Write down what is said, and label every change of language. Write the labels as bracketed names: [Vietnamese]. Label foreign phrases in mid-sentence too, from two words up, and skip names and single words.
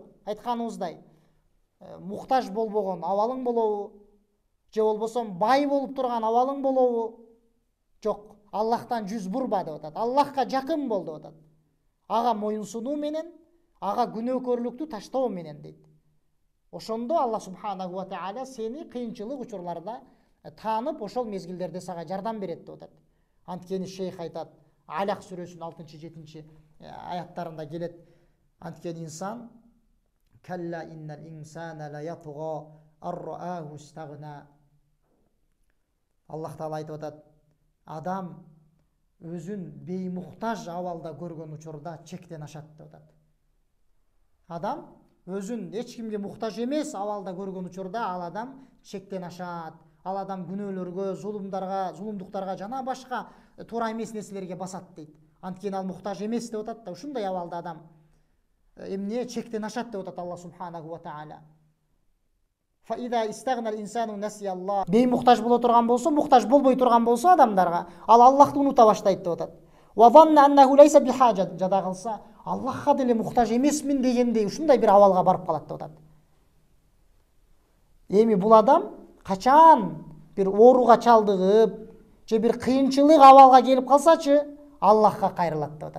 [Kyrgyz] Айтканыбыздай, муктаж болбогон абалың болобу, же болбосо бай болуп турган абалың болобу? Жок. Аллахтан жүз бурба деп атат. Аллахка жакын бол деп атат. Ага моюнсунуу менен, ага күнөөкөрлүктү таштоо менен дейт. Ошондо [Arabic] الله سبحانه وتعالى [Kyrgyz] сени кыйынчылык учурларда таанып, ошол мезгилдерде сага жардам берет деп атат. Анткени шейх айтат, Алак сүрөсүнүн 6-7 аяттарында келет. Анткени инсан [Arabic] كلا إن الإنسان ليطغى أن رآه استغنى. الله تعالى [Kyrgyz] айтып атат, адам өзүн беймуктаж абалда көргөн учурда чектен ашат деп атат. Адам өзүн эч кимге муктаж эмес абалда көргөн учурда ал адам чектен ашат. Ал адам күнөөлөргө, зулумдуктарга жана башка туура эмес нерселерге басат дейт. Анткени ал муктаж эмес деп атат да, ушундай абалда адам эмне чектен ашат деп атат [Arabic] الله سبحانه وتعالى. فإذا استغنى الإنسان نسي الله. [Kyrgyz] Беймуктаж боло турган болсо, муктаж болбой турган болсо адамдарга, ал Аллахты унута баштайт деп атат. [Arabic] وظن أنه ليس بحاجة, [Kyrgyz] жада калса, Аллахка деле муктаж эмесмин дегендей ушундай бир абалга барып калат деп атат. Эми бул адам качан бир ооруга чалдыгып, же бир кыйынчылык абалга келип калсачы, Аллахка кайрылат деп атат.